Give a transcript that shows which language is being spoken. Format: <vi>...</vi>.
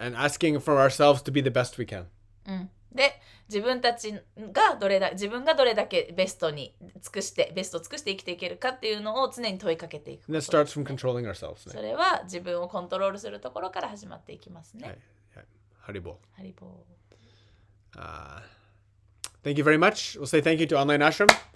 <en>and asking for ourselves to be the best we can.</en> <ja>で、自分がどれだけベスト尽くして生きていけるかっていうのを常に問いかけていくこ</ja> <en>And that</en> <ja>と。</ja> <en>starts from controlling ourselves.</en> <ja>それは自分をコントロールするところから始まっていきますね。</ja> <en>Haribo.</en> <ja>ハリボー。</ja> <en>Thank you very much. We'll say thank you to Online Ashram.</en>